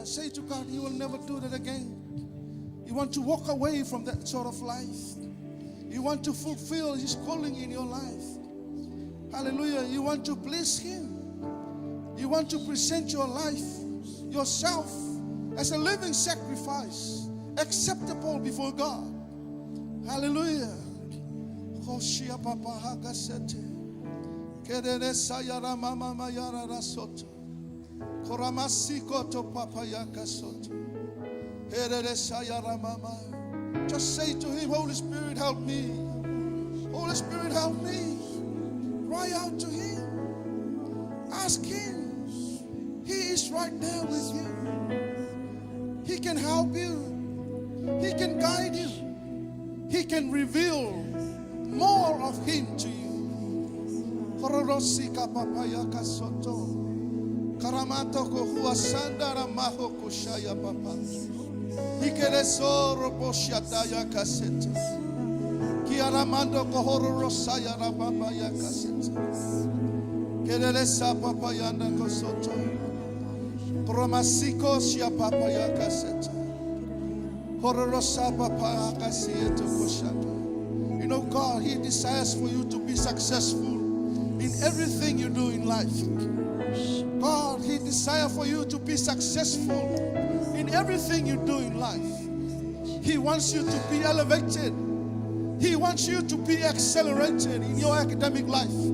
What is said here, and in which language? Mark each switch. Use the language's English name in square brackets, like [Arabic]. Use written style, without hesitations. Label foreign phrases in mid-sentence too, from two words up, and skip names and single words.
[English] Say to God, you will never do that again. You want to walk away from that sort of life. You want to fulfill his calling in your life. Hallelujah. You want to please him. You you want to present your life, yourself, as a living sacrifice, acceptable before God. Hallelujah. Hoshia Papa Hagasete. Kedere Sayara Mama Mayara Rasoto. Koramasiko to Papa Yakasoto. Kedere Sayara Mama. Just say to him, Holy Spirit, help me. Holy Spirit, help me. Cry out to him. Ask him. He is right there with you. He can help you. He can guide you. He can reveal more of him to you. Kororosika papayaka soto. Karamato kohua sandara maho kushaya papa. Ikereso roboshataya kasete. Kiaramando kohoro rosaya rababaya kasete. Kereresa papayanda kosoto. Kromasiko shia papaya kasete. Hororosa papa kasieto koshata. You know, God, He desires for you to be successful in everything you do in life. God, He desires for you to be successful in everything you do in life. He wants you to be elevated. He wants you to be accelerated in your academic life.